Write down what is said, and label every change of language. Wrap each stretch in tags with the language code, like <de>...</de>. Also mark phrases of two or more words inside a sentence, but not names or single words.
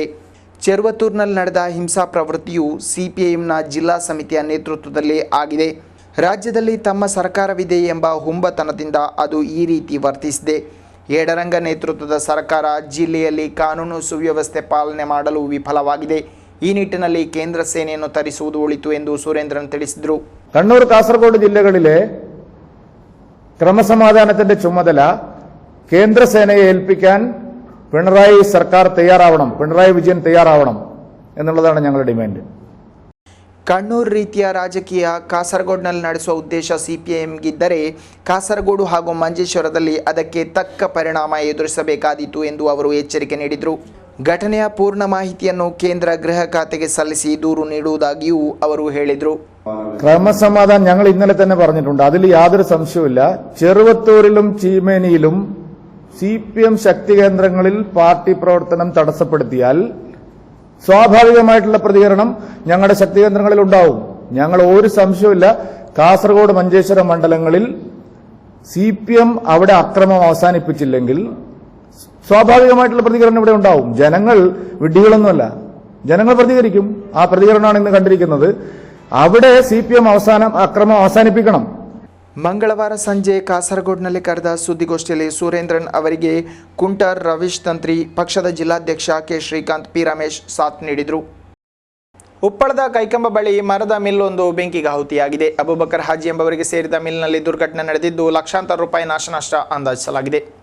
<kn>ಚೆರ್ವತ್ತೂರಿನಲ್ಲಿ ನಡೆದ ಹಿಂಸಾ ಪ್ರವೃತ್ತಿಯು ಸಿಪಿಐಎಂನ ಜಿಲ್ಲಾ ಸಮಿತಿಯ ನೇತೃತ್ವದಲ್ಲೇ ಆಗಿದೆ. ರಾಜ್ಯದಲ್ಲಿ ತಮ್ಮ ಸರ್ಕಾರವಿದೆ ಎಂಬ ಹುಂಬತನದಿಂದ ಅದು ಈ ರೀತಿ ವರ್ತಿಸಿದೆ. ಯಡರಂಗ ನೇತೃತ್ವದ ಸರ್ಕಾರ ಜಿಲ್ಲೆಯಲ್ಲಿ ಕಾನೂನು ಸುವ್ಯವಸ್ಥೆ ಪಾಲನೆ ಮಾಡಲು ವಿಫಲವಾಗಿದೆ. ಈ ನಿಟ್ಟಿನಲ್ಲಿ ಕೇಂದ್ರ ಸೇನೆಯನ್ನು ತರಿಸುವುದು ಒಳಿತು ಎಂದು സുരേന്ദ്രൻ ತಿಳಿಸಿದರು.</kn> <ml>കണ്ണൂർ കാസർഗോഡ് ജില്ലകളിലെ ക്രമസമാധാനത്തിന്റെ ചുമതല കേന്ദ്ര സേനയെ ഏൽപ്പിക്കാൻ പിണറായി സർക്കാർ തയ്യാറാവണം, പിണറായി വിജയൻ തയ്യാറാവണം എന്നുള്ളതാണ് ഞങ്ങളുടെ ഡിമാൻഡ്.</ml> <kn>ಕಣ್ಣೂರು ರೀತಿಯ ರಾಜಕೀಯ ಕಾಸರಗೋಡ್ನಲ್ಲಿ ನಡೆಸುವ ಉದ್ದೇಶ ಸಿಪಿಐಎಂಗಿದ್ದರೆ ಕಾಸರಗೋಡು ಹಾಗೂ ಮಂಜೇಶ್ವರದಲ್ಲಿ ಅದಕ್ಕೆ ತಕ್ಕ ಪರಿಣಾಮ ಎದುರಿಸಬೇಕಾದೀತು ಎಂದು ಅವರು ಎಚ್ಚರಿಕೆ ನೀಡಿದರು. ಘಟನೆಯ ಪೂರ್ಣ ಮಾಹಿತಿಯನ್ನು ಕೇಂದ್ರ ಗೃಹ ಖಾತೆಗೆ ಸಲ್ಲಿಸಿ ದೂರು ನೀಡುವುದಾಗಿಯೂ ಅವರು ಹೇಳಿದರು.</kn> <ml>ക്രമസമാധാനം ഞങ്ങൾ ഇന്നലെ തന്നെ പറഞ്ഞിട്ടുണ്ട്, അതിൽ യാതൊരു സംശയവുമില്ല. ചെറുവത്തൂരിലും ചീമേനിയിലും സിപിഎം ശക്തി കേന്ദ്രങ്ങളിൽ പാർട്ടി പ്രവർത്തനം തടസ്സപ്പെടുത്തിയാൽ സ്വാഭാവികമായിട്ടുള്ള പ്രതികരണം ഞങ്ങളുടെ ശക്തി കേന്ദ്രങ്ങളിൽ ഉണ്ടാവും. ഞങ്ങൾ ഒരു സംശയവുമില്ല, കാസർഗോഡ് മഞ്ചേശ്വരം മണ്ഡലങ്ങളിൽ സിപിഎം അവിടെ അക്രമം അവസാനിപ്പിച്ചില്ലെങ്കിൽ സ്വാഭാവികമായിട്ടുള്ള പ്രതികരണം ഇവിടെ ഉണ്ടാവും. ജനങ്ങൾ വിഡ്ഢികളൊന്നുമല്ല, ജനങ്ങൾ പ്രതികരിക്കും. ആ പ്രതികരണമാണ് ഇന്ന് കണ്ടിരിക്കുന്നത്. അവിടെ സിപിഎം അക്രമം അവസാനിപ്പിക്കണം.</ml> <kn>ಮಂಗಳವಾರ ಸಂಜೆ ಕಾಸರಗೋಡ್ನಲ್ಲಿ ಕರೆದ ಸುದ್ದಿಗೋಷ್ಠಿಯಲ್ಲಿ ಸುರೇಂದ್ರನ್ ಅವರಿಗೆ ಕುಂಟರ್ ರವೀಶ್ ತಂತ್ರಿ, ಪಕ್ಷದ ಜಿಲ್ಲಾಧ್ಯಕ್ಷ ಕೆ ಶ್ರೀಕಾಂತ್, ಪಿ ರಮೇಶ್ ಸಾಥ್ ನೀಡಿದರು. ಉಪ್ಪಳದ ಕೈಕಂಬ ಬಳಿ ಮರದ ಮಿಲ್ಲೊಂದು ಬೆಂಕಿಗೆ ಆಹುತಿಯಾಗಿದೆ. ಅಬೂಬಕರ್ ಹಾಜಿ ಎಂಬವರಿಗೆ ಸೇರಿದ ಮಿಲ್ನಲ್ಲಿ ದುರ್ಘಟನೆ ನಡೆದಿದ್ದು ಲಕ್ಷಾಂತರ ರೂಪಾಯಿ ನಾಶನಷ್ಟ ಅಂದಾಜಿಸಲಾಗಿದೆ.</kn>